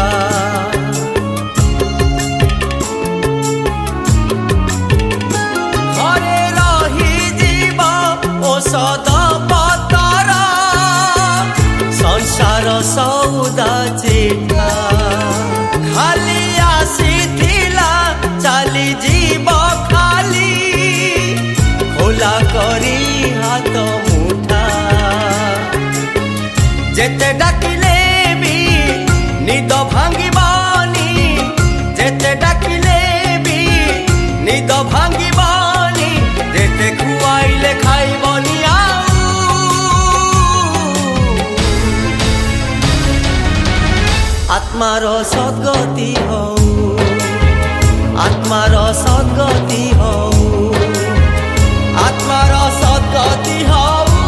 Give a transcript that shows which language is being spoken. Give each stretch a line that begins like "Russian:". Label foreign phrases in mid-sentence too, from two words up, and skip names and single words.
Odia: ଘରେ ରହିଯିବ ଔଷଧ ପତର ସଂସାର ସଉଦା ଚିଠା ଖାଲି ଆସିଥିଲା ଚାଲିଯିବ ଖାଲି ଖୋଲା କରି ହାତ ମୁଠା ଯେତେ ଡାକିଲେ ବି ନିଦ ଭାଙ୍ଗିବନି ଯେତେ ଡାକିଲେ ବି ନିଦ ଭାଙ୍ଗିବନି ଯେତେ ଖୁଆଇଲେ ଖାଇବନି
Bangla: আত্মার সদ্গতি হও আত্মার সদ্গতি হও আত্মার সদ্গতি হও